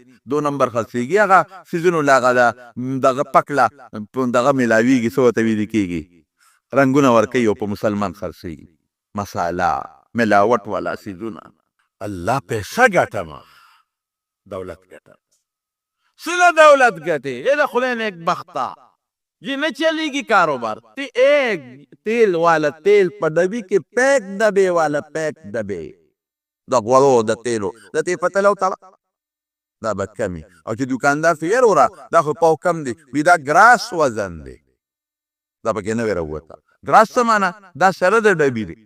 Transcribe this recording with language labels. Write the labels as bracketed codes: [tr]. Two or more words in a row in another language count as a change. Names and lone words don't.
[ps] 2 نمبر خرڅېږي، هغه سیزونو له هغه دغه پکله دغه میلاویږي، څه ورته ویل کېږي رنګونه ورکوي او په مسلمان خرڅوي، مساله ملاوټ والا څیزونه. الله پیسه ګټمه، دولت ګټم. څه دولت ګټې؟ ای د خدای نیک بخته [ur] یہ نہ چلے گی کاروبار. [ps] ایک تیل والا تیل په ډبي کې پیک ډبې والا پیک ډبې د غوړو د تیلو د ته پته لو تعالی دا به کمي. او چې دکاندار ته یې وروړه دا خو پاو کم دی، وي دا ګراس وزن دی، دا پکې نه وی راووته. ګراس څه معنی؟ دا سره د ډبي دی.